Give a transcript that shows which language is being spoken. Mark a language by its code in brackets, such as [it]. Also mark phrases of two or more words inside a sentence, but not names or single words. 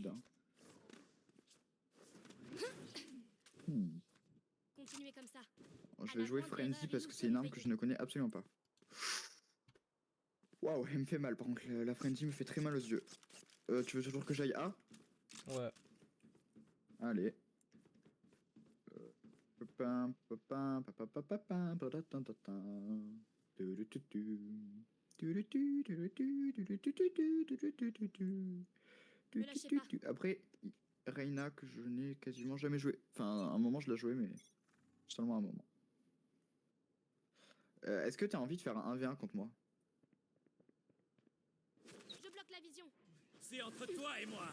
[fr] Odin. Hmm. Continuez comme ça. Je vais jouer Frenzy parce que c'est une arme que je ne connais absolument pas. Waouh, elle me fait mal par contre, la Frenzy me fait très mal aux yeux. Tu veux toujours que j'aille A? Ouais. Allez. Papam, papam, papapapapam, patatatatata. Tudututu. Tudutu, tudutu, tudututu, tudututu. Me lâchez pas. Tudututu. Après, Reina que je n'ai quasiment jamais joué. Enfin, à un moment je l'ai joué, mais seulement un moment. Est-ce que t'as envie de faire un 1v1 contre moi? Je bloque la vision. C'est entre toi et moi.